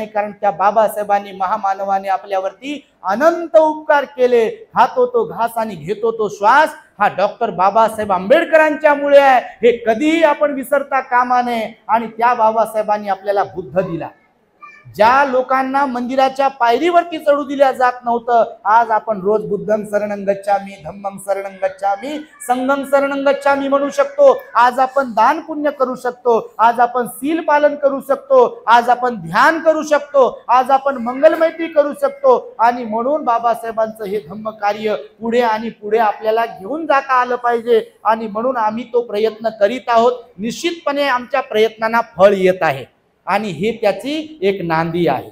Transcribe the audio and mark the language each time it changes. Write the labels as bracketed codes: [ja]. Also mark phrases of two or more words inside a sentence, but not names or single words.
[mr] कारण त्या बाबासाहेबांनी, महामानवाने आपल्यावरती अनंत उपकार केले. खातो तो घास आणि घेतो तो श्वास हा डॉक्टर बाबासाहेब आंबेडकरांच्यामुळे आहे, हे कधीही आपण विसरता कामा नये. आणि त्या बाबासाहेबांनी आपल्याला बुद्ध दिला. ज्या लोकांना मंदिराच्या पायरीवरती चढू दिल्या जात नव्हतं, आज आपण रोज [pi] बुद्धं शरणं गच्छामि, धम्मं शरणं गच्छामि, संघं शरणं गच्छामि [mr] म्हणू शकतो. आज आपण दान पुण्य करू शकतो, आज आपण सील पालन करू शकतो, आज आपण ध्यान करू शकतो, आज आपण मंगलमैत्री करू शकतो. आणि म्हणून बाबासाहेबांचं हे धम्म कार्य पुढे आणि पुढे आपल्याला घेऊन जाता आलं पाहिजे. आणि म्हणून आम्ही तो प्रयत्न करीत आहोत. निश्चितपणे आमच्या प्रयत्नांना फळ येत आहे आणि हे त्याची एक नांदी आहे.